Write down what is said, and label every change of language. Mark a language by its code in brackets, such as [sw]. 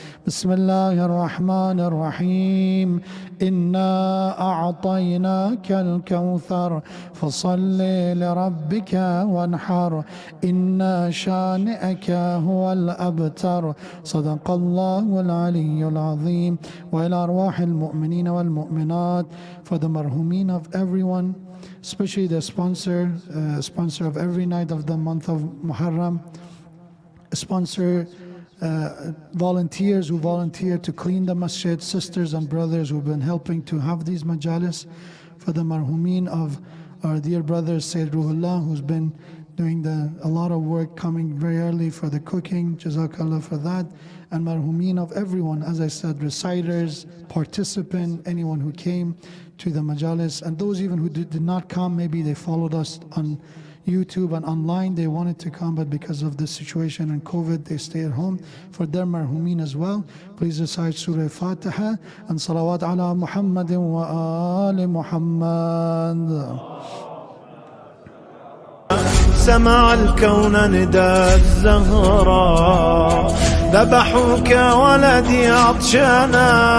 [ar] بسم الله الرحمن الرحيم. إنا أعطيناك الكوثر فصل لربك وانحر إن شانئك هو الأبتر. صدق الله العلي العظيم. وإلى أرواح المؤمنين والمؤمنات [en] for the marhumin of everyone, especially the sponsor of every night of the month of Muharram, sponsor volunteers who volunteer to clean the masjid, sisters and brothers who've been helping to have these majalis, for the marhumin of our dear brother Sayyid Ruhullah, who's been doing a lot of work, coming very early for the cooking, Jazakallah for that, and marhumin of everyone, as I said, reciters, participant, anyone who came to the majalis, and those even who did not come, maybe they followed us on YouTube and online, they wanted to come, but because of the situation and COVID, they stay at home. For their marhumin as well, please recite Surah Fatiha and Salawat ala Muhammadin wa ali Muhammad. [ar] سمع الكون نداء الزهراء ذبحوك ولدي عطشانا.